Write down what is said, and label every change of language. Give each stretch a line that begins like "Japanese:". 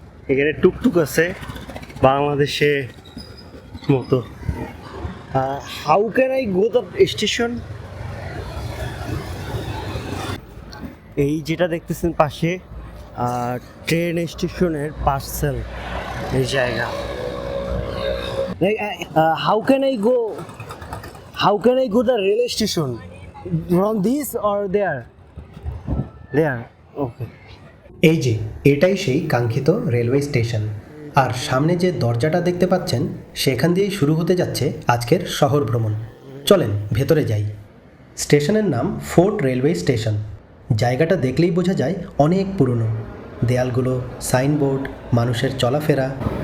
Bangla: এখানে টুকটুক আছে বাংলাদেশে মতো।
English: How can I go the station?
Bangla: এই যেটা দেখতেছেন পাশে ট্রেন স্টেশনের পার্সেল এই জায়গা।
English: How can I go? How can I go the railway station? From this or there? There. Okay.
Bangla: এই যে এটাই সেই কাঙ্ক্ষিত রেলওয়ে স্টেশন। আর সামনে যে দরজাটা দেখতে পাচ্ছেন সেখান দিয়েই শুরু হতে যাচ্ছে আজকের শহর ভ্রমণ। চলেন ভেতরে যাই। স্টেশনের নাম ফোর্ট রেলওয়ে স্টেশন। জায়গাটা দেখলেই বোঝা যায় অনেক পুরনো। দেয়ালগুলো, সাইনবোর্ড, মানুষের চলাফেরা।